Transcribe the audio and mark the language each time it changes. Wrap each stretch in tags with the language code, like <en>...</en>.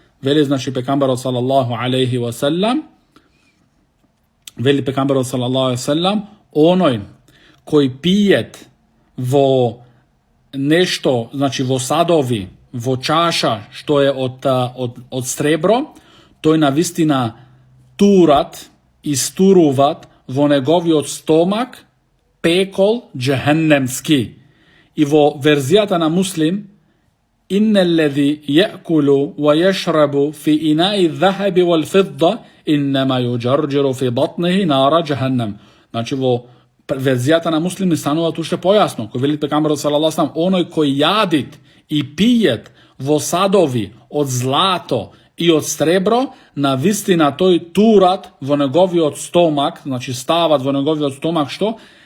<mk>Вели, значи, пекамберот салаллаху алейхи ва селам, вели пекамберот салаллаху алейхи ва селам, оној кој пиет во нешто, значи во садови, во чаша што е од сребро, тој навистина турат и стуруват во неговиот стомак пекол джехеннемски. И во верзијата на Муслим,</mk> <ar>إن الذي يأكل ويشرب في إناء الذهب والفضة إنما يجرجر في بطنه نار جهنم.</ar> <mk>Значи во верзијата на Муслим станува уште појасно, кој вели пекамберот салаллаху алейхи ва салам, оној кој јадит и пиет во садови од злато и од сребро, на вистина тој турат во неговиот стомак, значи стават во неговиот стомак што?</mk>